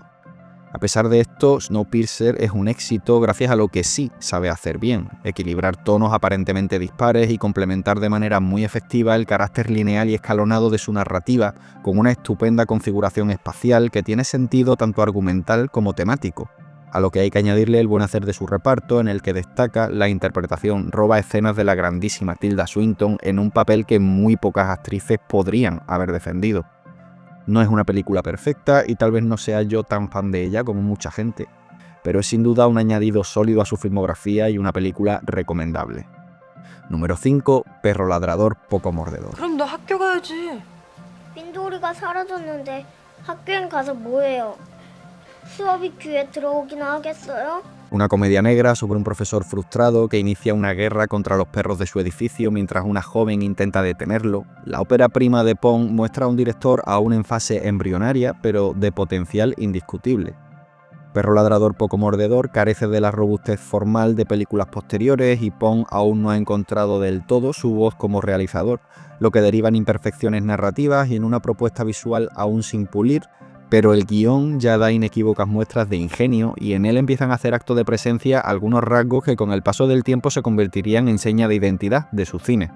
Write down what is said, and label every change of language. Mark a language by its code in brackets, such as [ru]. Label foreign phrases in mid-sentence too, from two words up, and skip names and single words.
[es] A pesar de esto, Snowpiercer es un éxito gracias a lo que sí sabe hacer bien: equilibrar tonos aparentemente dispares y complementar de manera muy efectiva el carácter lineal y escalonado de su narrativa con una estupenda configuración espacial que tiene sentido tanto argumental como temático, a lo que hay que añadirle el buen hacer de su reparto, en el que destaca la interpretación roba escenas de la grandísima Tilda Swinton en un papel que muy pocas actrices podrían haber defendido. No es una película perfecta y tal vez no sea yo tan fan de ella como mucha gente, pero es sin duda un añadido sólido a su filmografía y una película recomendable. Número 5, Perro ladrador poco mordedor. [ko] 그럼 너 학교 가야지. 민돌이가 사라졌는데 학교엔 가서 뭐해요? 수업이 귀에 들어오긴 하겠어요? [es] Una comedia negra sobre un profesor frustrado que inicia una guerra contra los perros de su edificio mientras una joven intenta detenerlo. La ópera prima de Pong muestra a un director aún en fase embrionaria, pero de potencial indiscutible. Perro ladrador poco mordedor carece de la robustez formal de películas posteriores y Pong aún no ha encontrado del todo su voz como realizador, lo que deriva en imperfecciones narrativas y en una propuesta visual aún sin pulir, pero el guión ya da inequívocas muestras de ingenio y en él empiezan a hacer acto de presencia algunos rasgos que con el paso del tiempo se convertirían en seña de identidad de su cine.